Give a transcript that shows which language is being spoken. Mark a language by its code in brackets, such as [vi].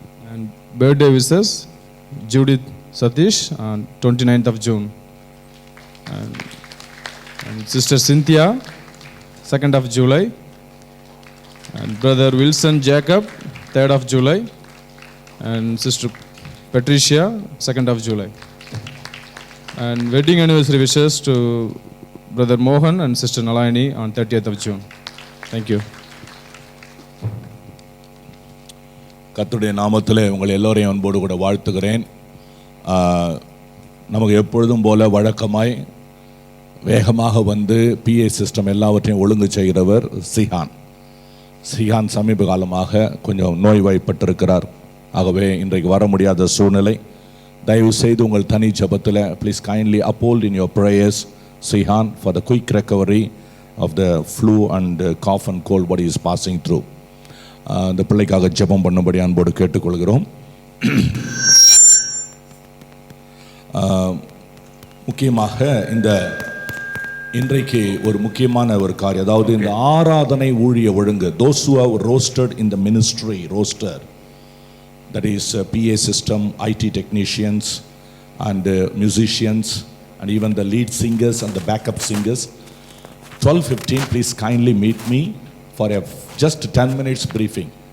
[en] And birthday wishes Judith Satish on 29th of June, and sister Cynthia 2nd of July, and brother Wilson Jacob 3rd of July, and sister Patricia 2nd of July. And wedding anniversary wishes to brother Mohan and sister Nalini on 30th of June. Thank you. [ta] கர்த்தருடைய நாமத்திலே உங்கள் எல்லோரையும் அன்போடு கூட வாழ்த்துகிறேன். நமக்கு எப்பொழுதும் போல வழக்கமாய் வேகமாக பிஏ சிஸ்டம் எல்லாவற்றையும் ஒழுங்கு செய்கிறவர் சிஹான் சமீப காலமாக கொஞ்சம் நோய்வாய்ப்பட்டிருக்கிறார். ஆகவே இன்றைக்கு வர முடியாத சூழ்நிலை. தயவு செய்து உங்கள் தனி ஜபத்தில் [en] Please kindly uphold in your prayers Sihan for the quick recovery of the flu and cough and cold what he is passing through. [ta] இந்த பிள்ளைக்காக ஜெபம் பண்ணும்படி அன்போடு கேட்டுக்கொள்கிறோம். முக்கியமாக இன்றைக்கு ஒரு முக்கியமான ஒரு காரியம், அதாவது இந்த ஆராதனை ஊழிய ஒழுங்கு, [en] those who have rostered in the ministry roster, that is PA system, IT technicians and musicians and even the lead singers and the backup singers, 12:15 please kindly meet me for a just 10 minutes briefing.